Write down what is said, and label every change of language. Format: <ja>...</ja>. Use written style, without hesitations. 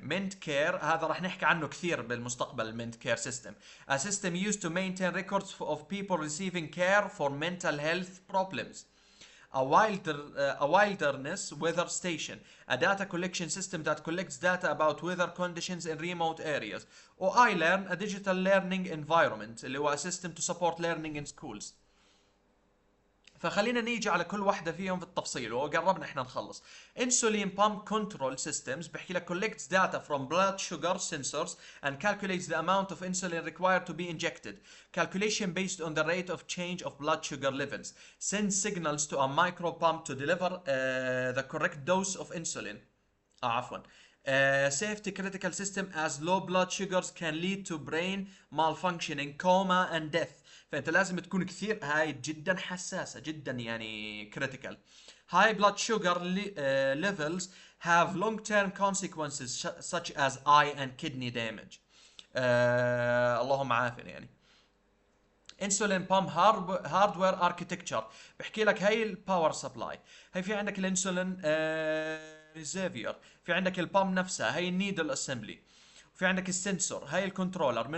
<ar>Ment care هذا راح نحكي عنه كثير بالمستقبل.</ar> <en>Ment care system, a system used to maintain records of people receiving care for mental health problems. a wilderness weather station, a data collection system that collects data about weather conditions in remote areas. و iLearn, a digital learning environment</en> <ar>اللي هو</ar> <en>a system to support learning in schools.</en> <ar>فخلينا نيجي على كل واحدة فيهم في التفصيل وقربنا احنا نخلص.</ar> <en>Insulin pump control systems</en> <ar>بحكي لك</ar> <en>collects data from blood sugar sensors and calculates the amount of insulin required to be injected. Calculation based on the rate of change of blood sugar levels. Sends signals to a micro pump to deliver the correct dose of insulin.</en> <ar>عفوا.</ar> <en>Safety critical system as low blood sugars can lead to brain malfunctioning, coma and death.</en> <ar>فانت لازم تكون كثير هاي جدا حساسة جدا يعني critical.</ar> <en>High blood sugar levels have long-term consequences such as eye and kidney damage.</en> <ar>اللهم عافنا يعني. Insulin pump hardware architecture بحكي لك هاي الباور سبلاي، هاي في عندك الانسولين ريزيفير، في عندك البامب نفسها هاي النيدل اسمبلي، في عندك السنسور هاي الكنترولر.</ar>